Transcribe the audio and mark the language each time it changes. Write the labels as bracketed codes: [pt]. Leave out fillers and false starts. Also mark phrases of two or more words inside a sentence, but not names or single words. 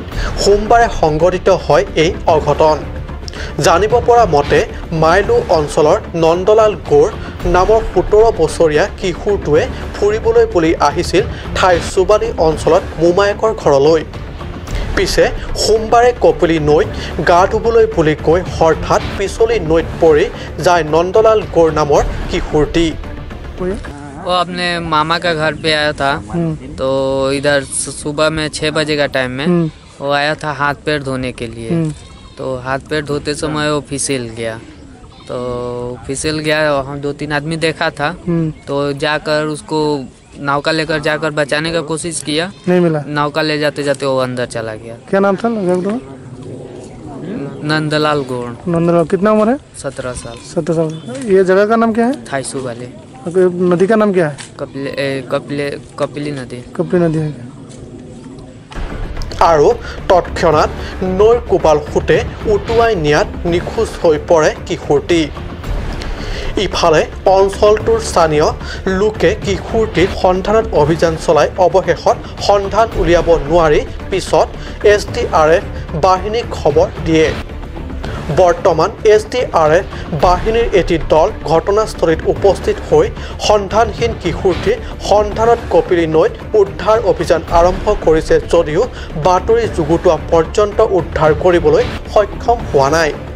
[as] সোমবাৰে সংঘটিত হয় এই অঘটন জানিব পৰা মতে মাইলু অঞ্চলৰ নন্দলাল গৌৰ নামৰ 17 বছৰীয়া কিশোৰটোৱে ফুৰিবলৈ বুলি আহিছিল ঠাই সুবালি অঞ্চলত মোমায়েকৰ ঘৰলৈ পিছে সোমবাৰে কপিলি নৈত গা ধুবলৈ বুলি কৈ হঠাৎ পিছলি নৈত পৰি যায় নন্দলাল গৌৰ নামৰ কিশোৰটি [hi] वो अपने मामा का घर पे आया था तो इधर सुबह में 6 बजे का टाइम में वो आया था हाथ पैर धोने के लिए तो हाथ पैर धोते समय वो फिसल गया हम 2-3 आदमी देखा था तो जाकर उसको नौका लेकर जाकर बचाने का कोशिश किया नहीं मिला नौका ले जाते जाते वो अंदर चला गया क्या नाम था नंदलाल गौड़ नंदलाल कितना उम्र है 17 साल ये जगह का नाम क्या है थाईसू वाले नदी का नाम क्या है कपिली नदी है [as] আৰু তৎক্ষণাত নৈৰ কোবাল ফুটে উটুৱাই নিয়াত নিখোজ হৈ পৰে কিশোৰটি ইফালে অঞ্চলটোৰ স্থানীয় লোকে কিশোৰটিৰ সন্ধানত অভিযান চলাই অৱশেষত সন্ধান উলিয়াব নোৱাৰি পিছত SDRF বাহিনীক খবৰ দিয়ে বৰ্তমান SDRF বাহিনীৰ এটি দল ঘটনাস্থলীত উপস্থিত হৈ সন্ধানহীন কিশোৰটিৰ সন্ধানত কপিলি নৈত উদ্ধাৰ অভিযান আৰম্ভ কৰিছে যদিও বাতৰি যুগুতোৱা পৰ্যন্ত উদ্ধাৰ কৰিবলৈ সক্ষম হোৱা নাই